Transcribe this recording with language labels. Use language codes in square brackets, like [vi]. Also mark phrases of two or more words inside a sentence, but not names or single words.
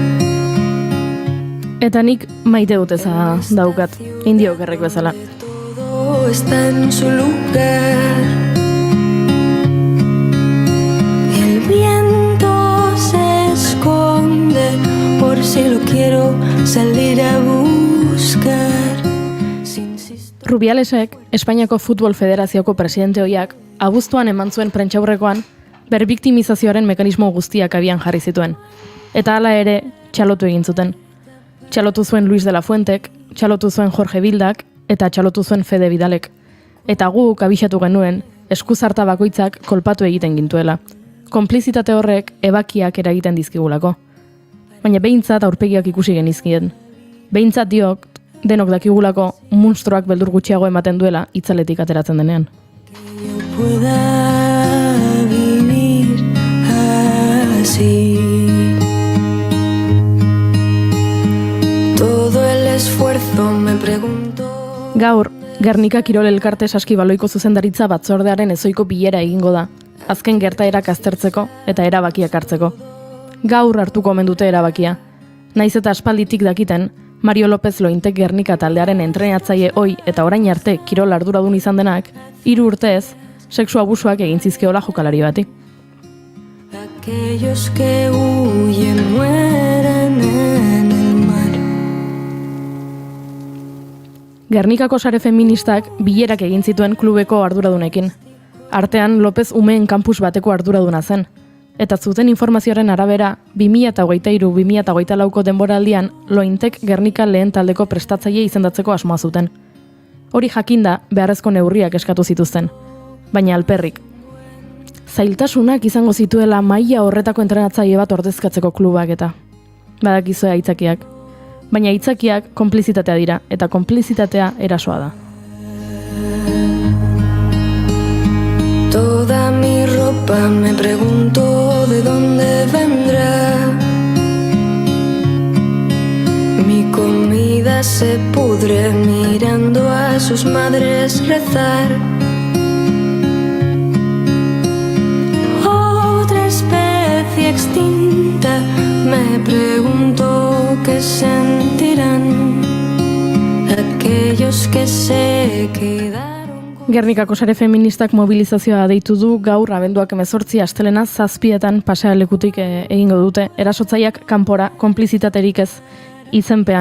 [eu] Eta nik maite dut eza daukat, indiokerrek bezala. [es] Todo está en su lugar. El viento se esconde por si lo quiero salir a buscar. [eu] Rubialesek, Espainiako Futbol Federazioko presidente ohiak, abuztuan eman zuen prentsaurrekoan, berbiktimizazioaren mekanismo guztiak abian jarri zituen. Eta hala ere, txalotu egin zuten. Txalotu zuen Luis de la Fuentek, txalotu zuen Jorge Bildak, eta txalotu zuen Fede Vidalek. Eta guk abixatu genuen, eskuzarta bakoitzak kolpatu egiten gintuela. Konplizitate horrek ebakiak eragiten dizkigulako. Baina behintzat aurpegiak ikusi genizkien. Behintzat diok, denok dakigulako munstroak beldur gutxiago ematen duela itzaletik ateratzen denean. [es] Todo el esfuerzo me pregunto. [eu] Gaur, Gernika Kirol Elkarte Saskibaloiko zuzendaritza batzordearen ezoiko bilera egingo da, azken gertaerak aztertzeko eta erabakiak hartzeko. Gaur hartuko omen dute erabakia. Naiz eta aspalditik dakiten, Mario López Lointek Gernika taldearen entrenatzaile ohi eta orain arte kirol arduradun izan denak, 3 urtez, sexu abusuak egin zizkiola jokalari bati. [es] Aquellos que huyen mueren en el mar. [eu] Gernikako sare feministak bilerak egin zituen klubeko arduradunekin. Artean López umeen kampus bateko arduraduna zen. Eta zuten informazioaren arabera, 2023-2024ko denboraldian Lointek Gernika lehen taldeko prestatzaile izendatzeko asmoa zuten. Hori jakinda beharrezko neurriak eskatu zituzten. Baina alperrik. Zailtasunak izango zituela maila horretako entrenatzaile bat ordezkatzeko klubak eta. Badakizue aitzakiak. Baina aitzakiak konplizitatea dira, eta konplizitatea erasoa da. [es] Toda mi ropa me pregunto de dónde vendrá. Mi comida se pudre mirando a sus madres rezar. Otra especie extinta, me pregunto qué sentirán aquellos que se quedaron. [eu] Gernikako sare feministak mobilizazioa deitu du gaur abenduak 18 astelena 7etan pasealekutik egingo dute, erasotzaileak kanpora, konplizitaterik ez izenpean.